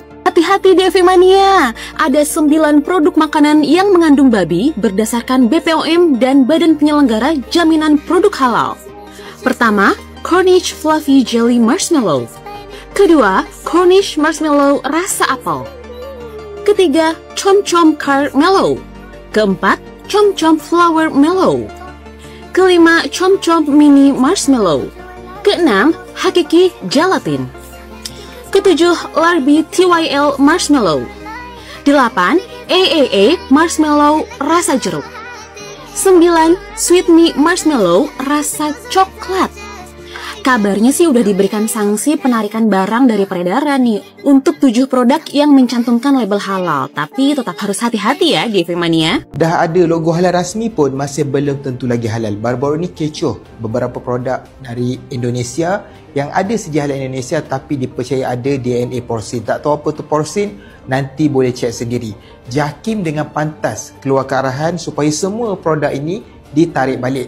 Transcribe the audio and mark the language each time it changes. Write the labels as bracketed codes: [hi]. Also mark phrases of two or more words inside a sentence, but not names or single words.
[id] Hati-hati DFI Mania, ada 9 produk makanan yang mengandung babi berdasarkan BPOM dan Badan Penyelenggara Jaminan Produk Halal. Pertama, Cornish Fluffy Jelly Marshmallow. Kedua, Cornish Marshmallow rasa apel. Ketiga, Chom Chom Caramelo. Keempat, Chom Chom Flower Mellow. Kelima, Chom Chom Mini Marshmallow. Keenam, Hakiki Gelatin. Ketujuh, Larbi TYL Marshmallow. 8. AAA Marshmallow rasa jeruk. 9. Sweet Me Marshmallow rasa coklat. Kabarnya sih udah diberikan sanksi penarikan barang dari peredaran nih untuk 7 produk yang mencantumkan label halal. Tapi tetap harus hati-hati ya DFI Mania. [ms] Dah ada logo halal rasmi pun masih belum tentu lagi halal. Baru-baru ni kecoh beberapa produk dari Indonesia yang ada sejarah halal Indonesia tapi dipercaya ada DNA porsin. Tak tahu apa tu porsin, nanti boleh cek sendiri. Jakim dengan pantas keluarkan arahan supaya semua produk ini ditarik balik.